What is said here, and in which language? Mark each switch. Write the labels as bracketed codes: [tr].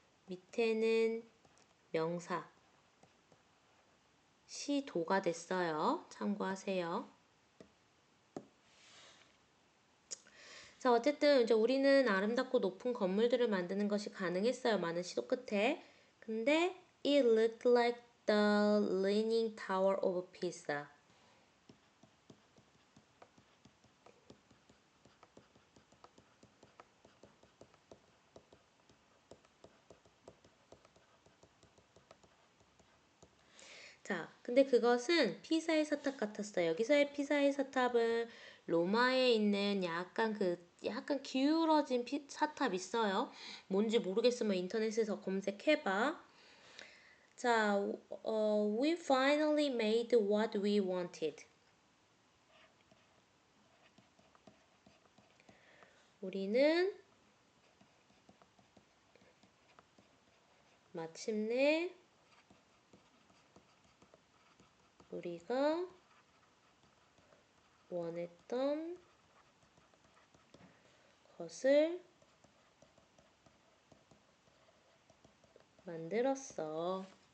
[ko] 밑에는 명사 시도가 됐어요. 참고하세요. 자, 어쨌든 이제 우리는 아름답고 높은 건물들을 만드는 것이 가능했어요. 많은 시도 끝에. 근데 [en] it looked like the leaning tower of Pisa. [ko] 자, 근데 그것은 피사의 사탑 같았어요. 여기서의 피사의 사탑은 로마에 있는 약간 기울어진 사탑 있어요. 뭔지 모르겠으면 인터넷에서 검색해봐. [en] 자, we finally made what we wanted. [ko] 우리는 마침내 우리가 원했던 것을 만들었어.